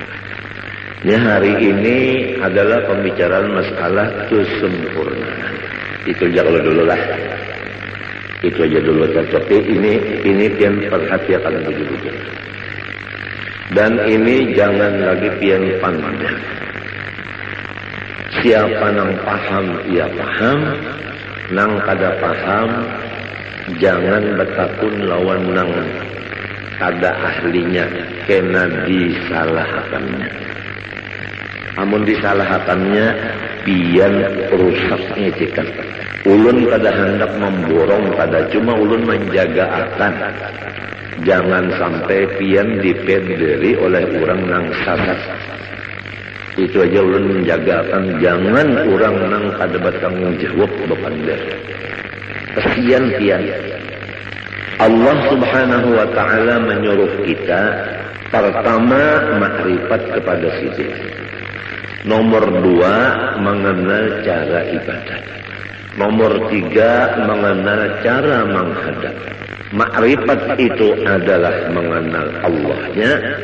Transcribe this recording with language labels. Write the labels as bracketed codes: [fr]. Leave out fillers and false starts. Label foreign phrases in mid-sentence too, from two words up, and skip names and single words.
[id] Ya, hari ini adalah pembicaraan masalah kesempurnaan. Itu jangan dulu lah. [bjn] Itu aja dulu, tapi ini pian perhatikan begitu. Dan ini jangan lagi pian pandang. Siapa nang paham ia paham, nang kada paham jangan bertakun lawan nang kada ahlinya, kena disalahkannya. Amun disalahkannya pian rusaknya cikan. Ulun kada hendak memborong, kada cuma ulun menjaga akan jangan sampai pian dipederi oleh orang nang sasat. Itu aja ulun menjaga akan jangan orang nang kada bertanggung jawab bepandai. Kesian pian. [id] Allah [ar] Subhanahu wa taala [id] menyuruh kita pertama makrifat kepada sisi. Nomor 2 mengenal cara ibadat. Nomor 3 mengenal cara menghadap. Makrifat itu adalah mengenal Allahnya.